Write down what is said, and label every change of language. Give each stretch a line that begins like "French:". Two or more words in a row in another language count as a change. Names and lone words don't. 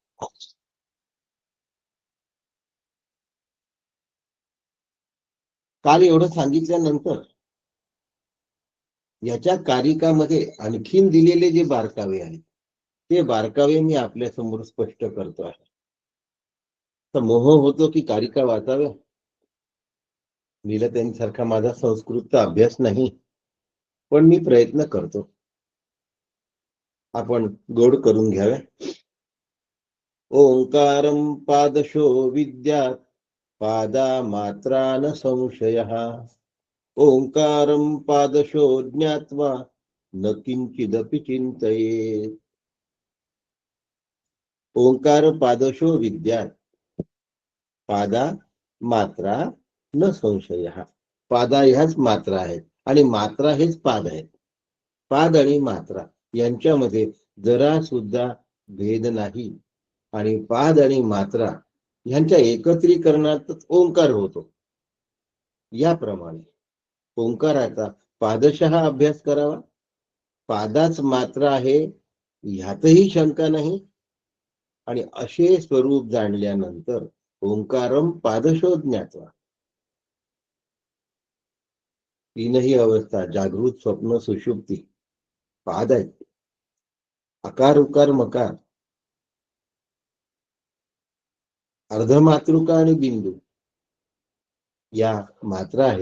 Marathi: काल एवढं सांगितल्यानंतर याच्या कारिकामध्ये आणखीन दिलेले जे बारकावे आहेत ते बारकावे मी आपल्या समोर स्पष्ट करतो आहे. तर मोह होतो की कारिका वाचाव्या. नीलताईंसारखा माझा संस्कृतचा अभ्यास नाही, पण मी प्रयत्न करतो. आपण गोड करून घ्याव्या.
Sanskrit: ओंकारं पादशो विद्यात्, पादा मात्रा न संशयः, ओंकारं पादशो ज्ञात्वा न किंचिदपि चिंतयेत्. ओंकार पादशो विद्यात्, पादा मात्रा न संशयः.
Marathi: पादा ह्याच मात्रा आहेत आणि मात्रा हेच पाद आहेत. पाद आणि मात्रा यांच्यामध्ये जरा सुद्धा भेद नाही आणि पाद आणि मात्रा ह्यांच्या एकत्रीकरणातच ओंकार होतो. याप्रमाणे ओंकाराचा पादशः अभ्यास करावा. पादाच मात्रा आहे ह्यातही शंका नाही. आणि असे स्वरूप जाणल्यानंतर
Sanskrit: ओंकारम पादशो ज्ञात्वा,
Marathi: तीनही अवस्था जागृत स्वप्न सुषुप्ती पाद आहेत. अकार उकार मकार, अर्धमातृका आणि बिंदू या मात्रा आहेत.